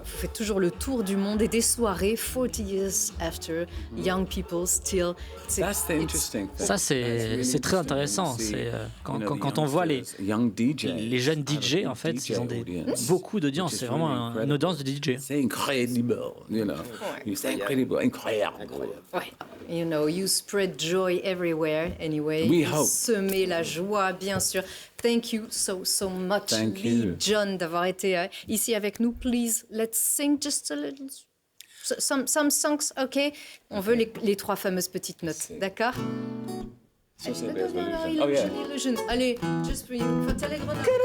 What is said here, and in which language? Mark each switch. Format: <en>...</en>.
<fr>Vous faites toujours le tour du monde et des soirées</fr> <en>40 years after, young people still.</en> <fr>Ça, c'est très intéressant. C'est quand on voit les jeunes DJ, en fait, ils ont beaucoup d'audience. C'est vraiment une audience de DJ. C'est incroyable, c'est incroyable. Ouais.</fr> <en>You know, you spread joy everywhere anyway. We hope.</en> <fr>Semer la joie, bien sûr.</fr> <en>Thank you so much, Thank Lee you.</en> <fr>John, d'avoir été ici avec nous.</fr> <en>Please, let's sing just a little... Some songs, OK?</en> <fr>On veut les 3 fameuses petites notes, d'accord? Illusion.</fr> <en>Allez, just for you, for Télégrenoble.</en>